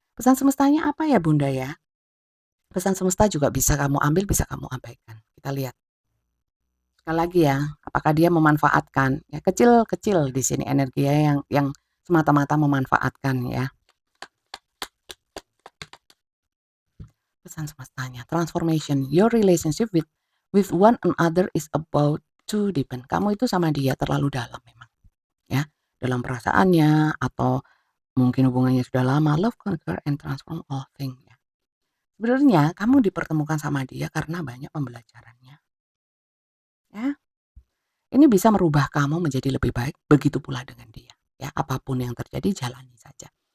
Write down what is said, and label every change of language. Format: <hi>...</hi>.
<id>Pesan semestanya apa ya Bunda ya? Pesan semesta juga bisa kamu ambil, bisa kamu abaikan. Kita lihat sekali lagi ya, apakah dia memanfaatkan, ya kecil-kecil di sini energi ya yang semata-mata memanfaatkan ya. Pesan semestanya,</id> <en>transformation, your relationship with one another is about to deepen.</en> <id>Kamu itu sama dia terlalu dalam memang, ya. Dalam perasaannya atau mungkin hubungannya sudah lama,</id> <en>love conquer and transform all things</en> <id>ya. Sebenarnya kamu dipertemukan sama dia karena banyak pembelajarannya, ya. Ini bisa merubah kamu menjadi lebih baik, begitu pula dengan dia. Ya, apapun yang terjadi jalani saja.</id>